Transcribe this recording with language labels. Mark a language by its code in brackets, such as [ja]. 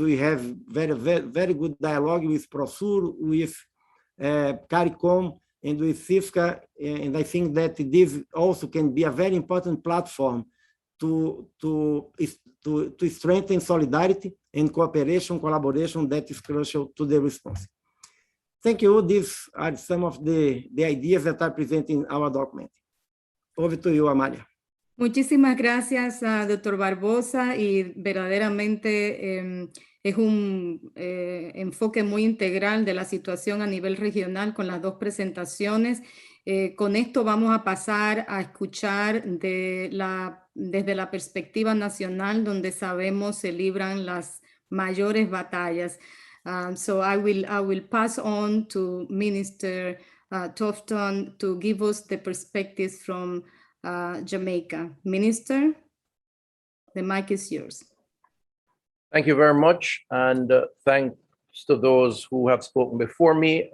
[en] We have very good dialogue with Prosur, with CARICOM, and with CIFCA, and I think that this also can be a very important platform to strengthen solidarity and cooperation, collaboration that is crucial to the response. Thank you. These are some of the ideas that are presented in our document. Over to you, Amalia. [es] Muchísimas gracias, doctor Barbosa, y verdaderamente es un enfoque muy integral de la situación a nivel regional con las dos presentaciones. Con esto vamos a pasar a escuchar desde la perspectiva nacional, donde sabemos se libran las mayores batallas. [en] So I will pass on to Minister Tufton to give us the perspectives from Jamaica. Minister, the mic is yours. Thank you very much, and thanks to those who have spoken before me.